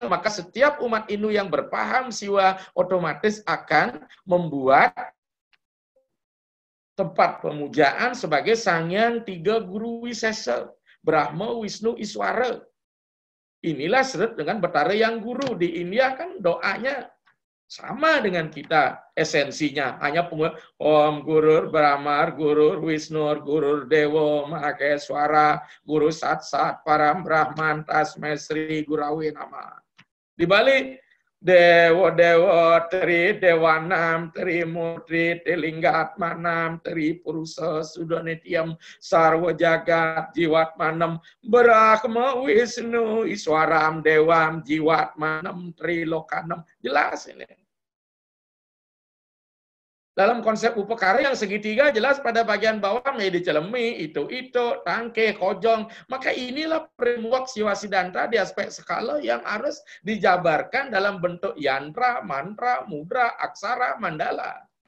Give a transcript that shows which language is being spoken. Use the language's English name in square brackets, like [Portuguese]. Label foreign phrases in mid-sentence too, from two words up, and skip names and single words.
[Indonesian] Maka setiap umat Hindu yang berpaham Siwa otomatis akan membuat tempat pemujaan sebagai Sanghyang Tiga Guru Wisesa, Brahma, Wisnu, Iswara. Inilah seret dengan Betara Yang Guru. Di India kan doanya sama dengan kita, esensinya. [Sanskrit] Hanya Om Gurur Brahma, Gurur Wisnu, Gurur Dewa, Mahakeswara, Guru Sat Sat, Param Brahman, Tasmai Sri Gurawi Nama. [Indonesian] Di balik [Sanskrit] Dewa Dewa Tri Dewanam Tri Murti Tilinggatmanam Tri Purusa Sudanitiam Sarwa Jagat Jiwatmanam Brahma Wisnu Iswaram Dewam Jiwatmanam Tri Lokanam. [Indonesian] Jelas ini. Dalam konsep upakara yang segitiga jelas pada bagian bawah menjadi celemi, itu, tangke, kojong. Maka inilah framework Siwa Siddhanta di aspek skala yang harus dijabarkan dalam bentuk yantra, mantra, mudra, aksara, mandala.